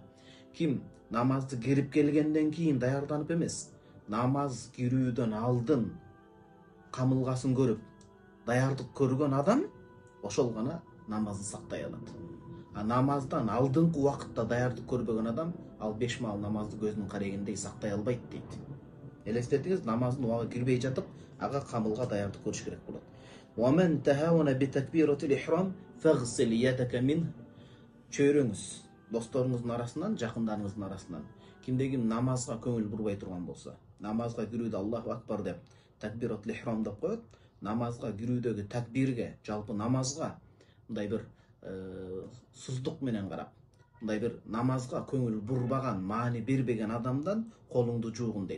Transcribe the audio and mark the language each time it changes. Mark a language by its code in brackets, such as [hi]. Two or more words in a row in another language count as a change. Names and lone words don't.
[ky] Ким намазды кирип келгенден кийин даярданып эмес, намаз кирүүдөн алдын камылгасын көрүп даярдык көргөн адам ошол гана намазды сактай алат. А намаздан алдыңкы убакытта даярдык көрбөгөн адам ал 5 маал намазды көзүнүн карегиндей сактай албайт дейт. Элестетиңиз, намаздын убагы кирбей жатып, ага камылга даярдык көрүш керек болот. [ar] ومن تهاون بتكبيرة الإحرام فاغسل يدك من. [ky] Чөйрөңүз досторуңуздун арасынан, жакындарыңыздын арасынан кимде ким намазга көңүл бурбай турган болсо, намазга кирүүдө [ar] الله أكبر [ky] деп [ar] تكبيرة الإحرام [ky] деп коет. Намазга кирүүдөгү такбирге, жалпы намазга мындай бир суздук менен карап, мындай бир намазга көңүл бурбаган, маани бербеген адамдан колуңду жуугун дейт.